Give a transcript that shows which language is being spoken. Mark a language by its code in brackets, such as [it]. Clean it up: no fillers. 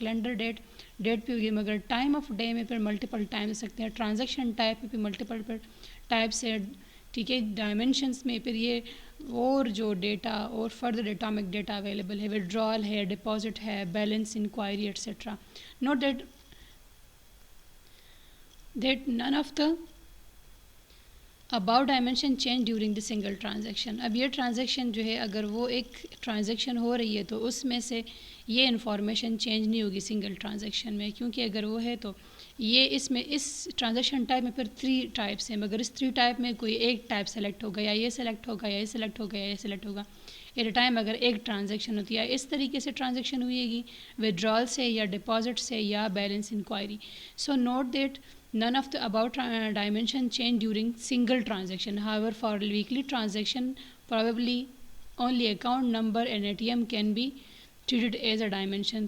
[ur] Calendar date پہ ہوگی مگر ٹائم آف ڈے میں پھر ملٹیپل ٹائم ہو سکتے ہیں. ٹرانزیکشن ٹائپ میں پھر ملٹیپل ٹائپس ہے ٹھیک ہے. ڈائمینشنس میں پھر یہ اور جو ڈیٹا اور فردر اٹامک ڈیٹا اویلیبل ہے وڈرال ہے ڈپازٹ ہے balance inquiry etcetera. [en] Note that none of the about dimension change during the single transaction. [ur] اب یہ ٹرانزیکشن جو ہے اگر وہ ایک ٹرانزیکشن ہو رہی ہے تو اس میں سے یہ انفارمیشن چینج نہیں ہوگی سنگل ٹرانزیکشن میں کیونکہ اگر وہ ہے تو یہ اس ٹرانزیکشن ٹائپ میں پھر 3 ٹائپس ہیں مگر اس 3 ٹائپ میں کوئی ایک ٹائپ سلیکٹ ہوگا یا یہ سلیکٹ ہوگا یا یہ سلیکٹ ہوگا یا یہ سلیکٹ ہوگا. [en] at a time [ur] اگر ایک ٹرانزیکشن ہوتی ہے اس طریقے سے ٹرانزیکشن ہوئے گی وڈرال سے یا ڈپازٹ سے یا balance inquiry. [en] So note that none of the above dimension change during single transaction. However, for weekly transaction, probably only account number and ATM can be treated as a dimension.